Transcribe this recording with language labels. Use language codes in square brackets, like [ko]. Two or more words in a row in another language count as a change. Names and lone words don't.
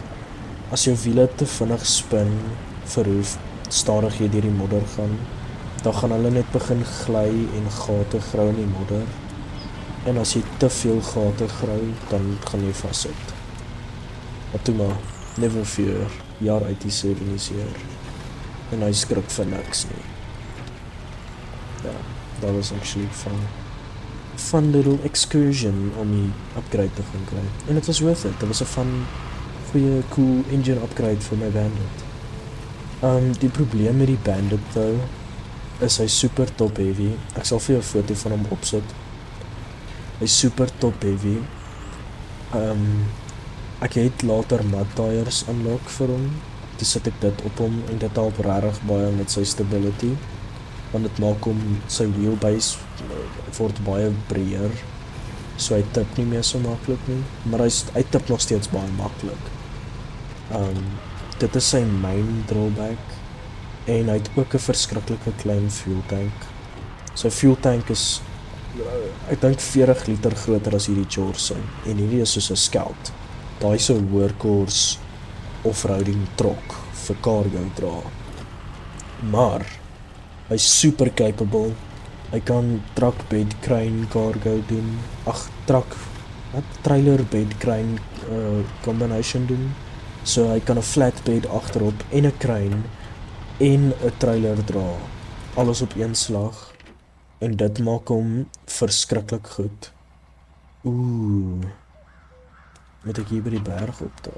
[af] As jou wiele te vinnig spin vir hoe stadig jy deur die modder gaan, dan gaan hulle net begin gly en gate grou in die modder. En as jy te veel gate grou, dan gaan jy vassit. Maar toe maar, [en] never fear, [af] JRT7 is hier. En hy skrik vir niks nie. Ja, dat was [en] actually fun little excursion [af] om die upgrade te gaan kry. En het was [en] worth it. [af] Dit was 'n fun, goeie, [en] cool engine upgrade [af] vir my Bandit. Die probleem met die Bandit though, is hy [en] super top heavy. [af] Ek sal vir jou 'n foto van hom opsit. Hy is [en] super top heavy. [af] Ek het later [en] mud tires [af] unlock vir hom. Toe sit ek dit op hom en dit help regtig baie met sy stability. Want dit maak hom, sy wheelbase word baie breër. So hy tip nie meer so maklik nie, maar hy tip nog steeds baie maklik. Dit is sy [en] main drawback [af] en hy het ook 'n verskriklike klein [en] fuel tank. [af] Sy [en] fuel tank [af] is ek dink 40 liter groter as hierdie Jorson en hierdie is soos 'n Scout. Daai is 'n [en] workhorse off-roading [af] trok vir cargo dra. Maar hy's super capable. Hy kan [en] truck bed crane cargo [af] doen. [en] Trailer bed crane combination doen. [af] So hy kan 'n flatbed agterop en 'n crane en 'n trailer dra. Alles op een slag. En dit maak hom verskriklik goed. Moet ek hier by die berg op daar?